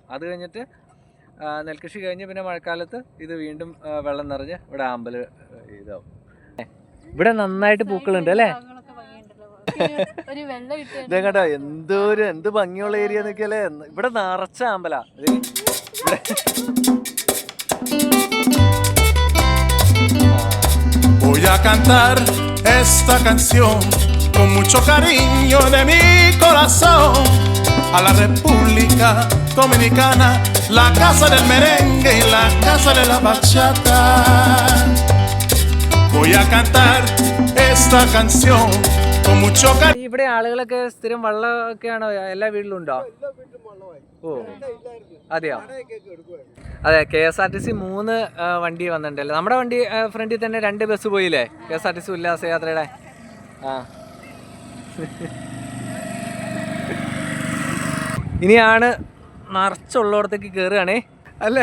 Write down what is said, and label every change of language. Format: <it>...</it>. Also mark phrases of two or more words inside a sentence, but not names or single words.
<ml>അത് കഴിഞ്ഞിട്ട് നെൽകൃഷി കഴിഞ്ഞ് പിന്നെ മഴക്കാലത്ത് ഇത് വീണ്ടും വെള്ളം നിറഞ്ഞ് ഇവിടെ അമ്പല് ഇതാവും. ഇവിടെ നന്നായിട്ട് പൂക്കളുണ്ട് അല്ലേ? ഇതേ കേട്ടോ, എന്ത് ഭംഗിയുള്ള ഏരിയ നോക്കിയല്ലേ. ഇവിടെ നിറച്ച അമ്പലാ.</ml> <es>Voy a cantar esta canción con mucho cariño de mi corazón a la República Dominicana, la casa del merengue y la casa de la bachata. Voy a cantar esta canción con mucho cariño.</es> <ml>ഇവിടെ ആളുകളൊക്കെ സ്ഥിരം വെള്ളമൊക്കെയാണോ എല്ലാ വീട്ടിലും ഉണ്ടോ? ഓ അതെയോ? അതെ, KSRTC 3 വണ്ടി വന്നിട്ടുണ്ടല്ലോ. നമ്മുടെ വണ്ടി ഫ്രണ്ടിൽ തന്നെ 2 ബസ് പോയില്ലേ, KSRTC ഉല്ലാസയാത്രയുടെ. ഇനിയാണ് നിറച്ചുള്ളടത്തേക്ക് കയറുകയാണേ അല്ലേ?</ml>